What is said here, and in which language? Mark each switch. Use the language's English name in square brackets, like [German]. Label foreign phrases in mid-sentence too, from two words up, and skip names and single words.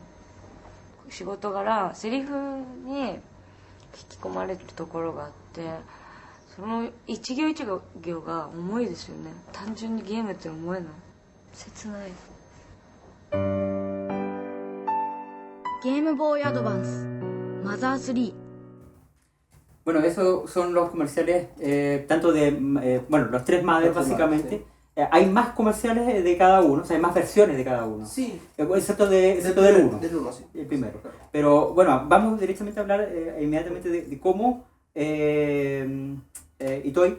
[Japanese] 仕事柄セリフに引き込まれるところがあって、その一行一行が重いですよね。単純にゲームって思えない。切ない。ゲームボーイアドバンスマザー3 [Spanish] Bueno, esos son los comerciales, tanto de, bueno, los tres Mothers Los tres básicamente. Mothers, Hay más comerciales de cada uno, o sea, hay más versiones de cada uno. Sí, Excepto del uno. Del uno, sí. El primero. Pero bueno, vamos directamente a hablar inmediatamente de cómo Itoi